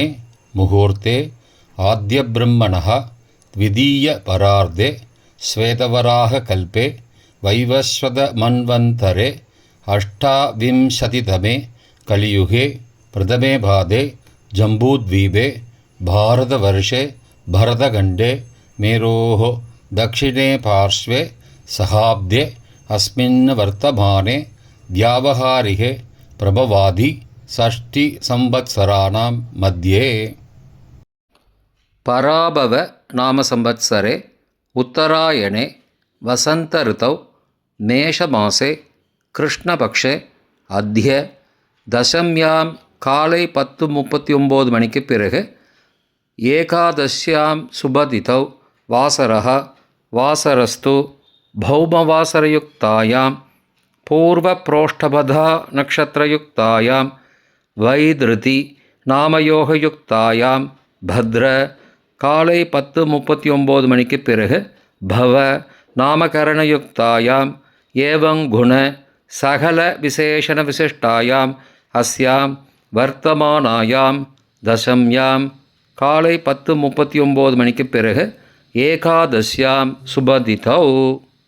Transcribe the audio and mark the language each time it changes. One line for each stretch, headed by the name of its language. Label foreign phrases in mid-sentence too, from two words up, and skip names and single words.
Sanskrit: मुहूर्ते आद्य ब्रह्मणः द्वितीय परार्धे श्वेतवराह कल्पे वैवस्वत मन्वन्तरे अष्टाविंशतितमे कलियुगे प्रथमे पादे जम्बूद्वीपे भारतवर्षे भरतखण्डे मेरोः दक्षिणे पार्श्वे सहाब्दे अस्मिन् वर्तमाने व्यावहारिके प्रभवादि षष्टिसंवत्सराणां मध्ये. पराभव नाम संवत्सरे उत्तरायणे वसंत ऋतौ मेषमासे कृष्णपक्षे अद्य दशम्यां काले 10:39
Tamil: मणिக்கு பிறகு
Sanskrit: एकादश्यां शुभतिथौ वासरः वासरस्तु भौमवासरयुक्तायां पूर्वप्रोष्ठबधा नक्षत्रयुक्तायां वैधृति नामयोगयुक्तायां भद्र
Tamil: காலை 10:39 மணிக்கு பிறகு
Sanskrit: बव नामकरणयुक्तायां एवंगुण सकल विशेषण विशिष्टायां अस्यां वर्तमानायां दशम्यां
Tamil: காலை 10:39 மணிக்கு பிறகு
Sanskrit: एकादश्यां शुभतिथौ.